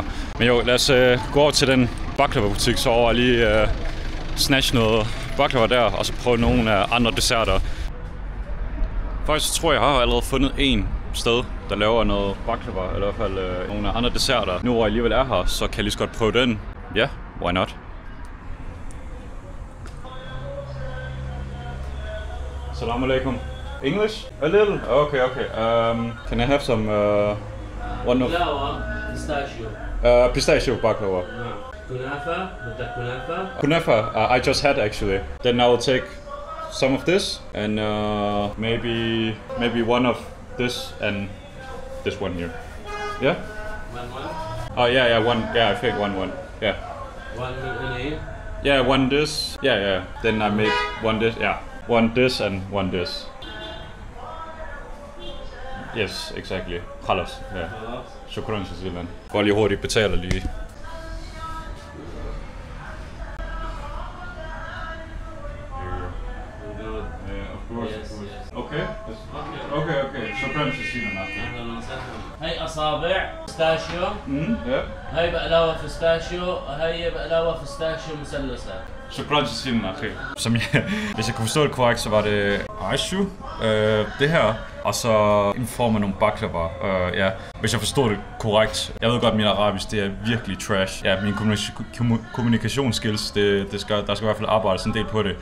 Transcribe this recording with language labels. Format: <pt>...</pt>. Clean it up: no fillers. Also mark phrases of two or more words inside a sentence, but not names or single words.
<da>Men jo, lad os gå over til den baklava-butik, så over lige snatch noget baklava der, og så prøve nogle af andre desserter. Faktisk tror jeg har allerede fundet en sted, der laver noget baklava, eller i hvert fald nogle andre desserter. Nu hvor jeg alligevel er her, så kan jeg lige så godt prøve den. Ja,</da> <en>why not?</en> <ar>السلام عليكم.</ar> <en>English? A little? Okay. Can I have some one of... pistachio. Pistachio baklava. Kunafa, I just had actually. Then I will take some of this and maybe one of this and this one here. Yeah? One? Oh yeah, one. Yeah, I think one. Yeah. One in Yeah, one this. Yeah. Then I make one this. Yeah. One this and one this. Yes, exactly.</en> <ar>خلاص. Ja. شكرا جزيلا.</ar> <da>Går lige hurtigt, betaler lige.</da> <ar>Okay. شكرا جزيلا. هي أصابع فستاشيو. هي بقلاوة فستاشيو. هي بقلاوة فستاشيو مثلثة. شكرا جزيلا أخي.</ar> <da>Hvis jeg kunne forstå det korrekt, så var det aishu, det her, og så en form af nogle baklava. Ja, hvis jeg forstod det korrekt. Jeg ved godt, at min arabisk det er virkelig trash. Ja, min kommunikationsskills, der skal i hvert fald arbejdes en del på det.</da>